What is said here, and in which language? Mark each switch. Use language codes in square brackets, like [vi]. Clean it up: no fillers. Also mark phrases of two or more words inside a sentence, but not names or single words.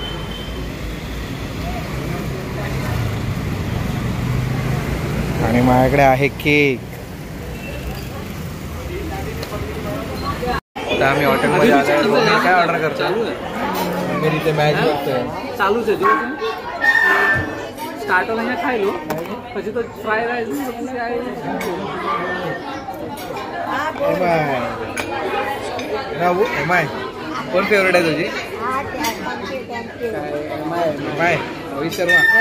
[mr] आणि माझ्याकडे आहे केक. आता आम्ही हॉटेलमध्ये आलो. काय ऑर्डर करतो? मी तिथे मॅच बघतोय. चालूच आहे स्टार्टर [gu] અહીંયા ખાઈ લો, પછી તો [en] fried rice [mr] एमआय कोण फेवरेट आहे तुझी? एमआय रोहित शर्मा.